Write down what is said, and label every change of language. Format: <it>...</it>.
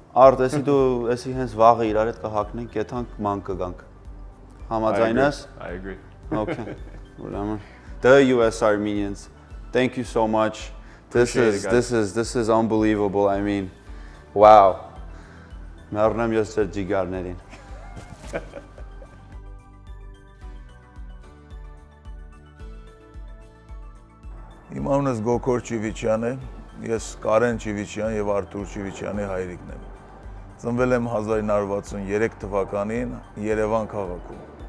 <hy>Արդ, եսի դու եսի հենց վաղը իրար հետ կհակնենք, կեթանք ման կգանք, համաձայն ես?</hy> <en>I agree. Okay, the US Armenians, thank you so much. This is unbelievable. I mean, wow.</en> <hy>Մեռնեմ ես ձեր ջիգարներին։ Իմ անունս Գոքոր Չիվիչյան է, ես Gary Chivichyan եւ Arthur Chivichyan-ի հայրիկն եմ։ Ծնվել եմ 1963 թվականին Երևան քաղաքում։</hy>